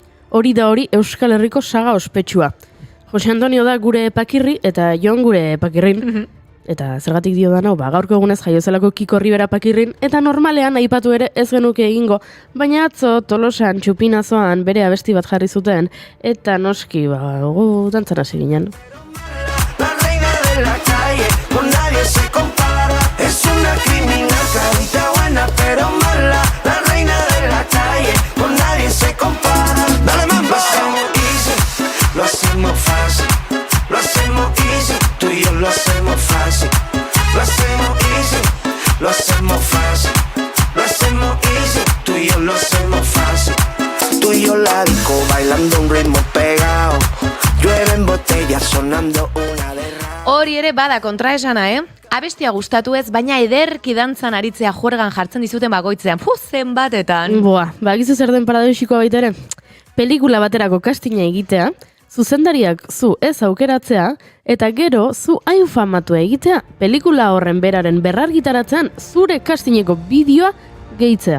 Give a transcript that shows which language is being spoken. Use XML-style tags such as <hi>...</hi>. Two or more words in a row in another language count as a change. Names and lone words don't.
<eu>Hori da hori Euskal Herriko saga ospetsua. Jose Antonio da gure epakirri eta Jon gure epakirrin. Eta zergatik dio da gaurko egunez jaio zelako Kiko Rivera pakirrin, eta normalean aipatu ere ez genuke egingo, baina atzo Tolosan txupinazoan bere abesti bat jarri zuten, eta noski, gu dantzan hasi ginen.</eu> <es>La reina de la calle, con nadie se compara, es una criminal, carita buena pero mala. La reina de la calle, con nadie se compara. Dale mambo, lo hacemos fácil, lo hacemos easy, tú y yo lo hacemos fácil. Lo hacemos easy, lo hacemos fácil. Lo hacemos easy, tú y yo lo hacemos fácil. Tú y yo la disco bailando un ritmo pegado. Llueven botellas sonando una de rap.</es> <eu>Hori ere bada kontraesana, Abestia gustatu ez, baina ederki dantzan aritzea juergan jartzen dizuten bakoitzean. Zenbatetan. Bakizu zer den paradoxikoa baita ere. Pelikula baterako castinga egitea, zuzendariak zu ez aukeratzea, eta gero zu hain famatua egitea, pelikula horren beraren berrargitaratzean zure castingeko bideoa gehitzea.</eu>